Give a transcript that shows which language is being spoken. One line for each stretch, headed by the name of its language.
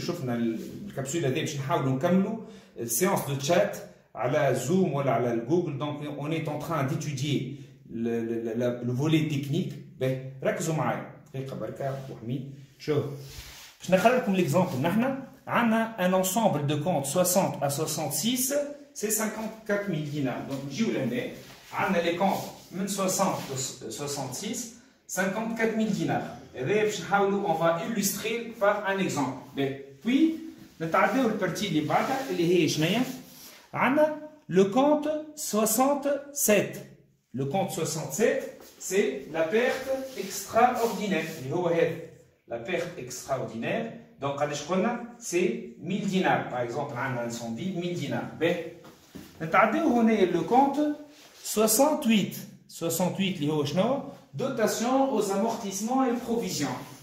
Arabic: شفنا الكبسول هذه باش نحاولوا نكملوا
French: séance de chat
Arabic: على زوم ولا على جوجل.
French: Donc on est en train d'étudier le volet technique.
Arabic: ركزوا معايا دقيقه بركه وحميد. شوف باش نخلي لكم l'exemple. نحن عندنا
French: un ensemble de comptes 60 à 66, c'est 54 000 dinars. Donc
Arabic: نجيو لهنا عندنا
French: les comptes من 60 à 66, 54 000 dinars.
Arabic: هذا باش نحاولوا
French: on va illustrer par un exemple.
Arabic: Puis نتعداو البارتي اللي بعدها اللي هي شنيا؟ عندنا
French: le compte 67. Le compte 67 c'est la perte extraordinaire
Arabic: اللي هو هذا
French: la perte extraordinaire. Donc
Arabic: قداش قلنا
French: c'est 1000 dinars par exemple عندنا incendie 1000 dinars.
Arabic: نتعداو هنا
French: le compte 68. 68
Arabic: اللي هو شنو؟
French: dotation aux amortissements et provisions.